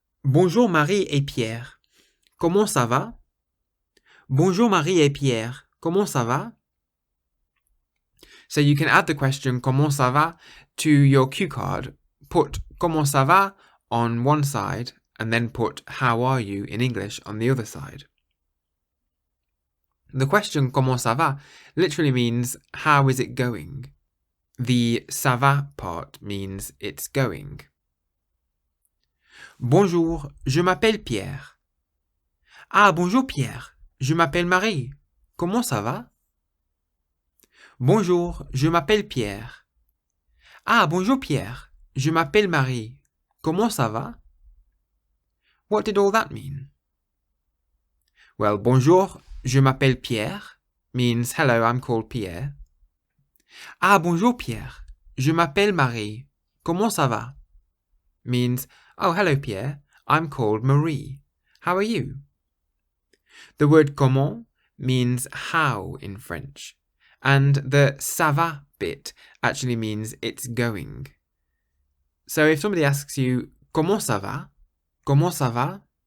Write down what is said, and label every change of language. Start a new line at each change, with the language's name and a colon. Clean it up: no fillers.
French: Bonjour Marie et Pierre. Comment ça va? Bonjour Marie et Pierre. Comment ça va?
English: So you can add the question
French: comment ça va
English: to your cue card, put comment ça va on one side, and then put how are you in English on the other side. The question
French: comment ça va
English: literally means how is it going? The
French: ça va
English: part means it's going.
French: Bonjour, je m'appelle Pierre. Ah, bonjour Pierre, je m'appelle Marie. Comment ça va? Bonjour, je m'appelle Pierre. Ah, bonjour Pierre, je m'appelle Marie. Comment ça va?
English: What did all that mean? Well,
French: bonjour, je m'appelle Pierre
English: means hello, I'm called Pierre.
French: Ah, bonjour Pierre, je m'appelle Marie. Comment ça va?
English: Means, oh, hello Pierre, I'm called Marie. How are you? The word comment means how in French, and the
French: ça va
English: bit actually means it's going. So if somebody asks you,
French: comment ça va? Comment ça va?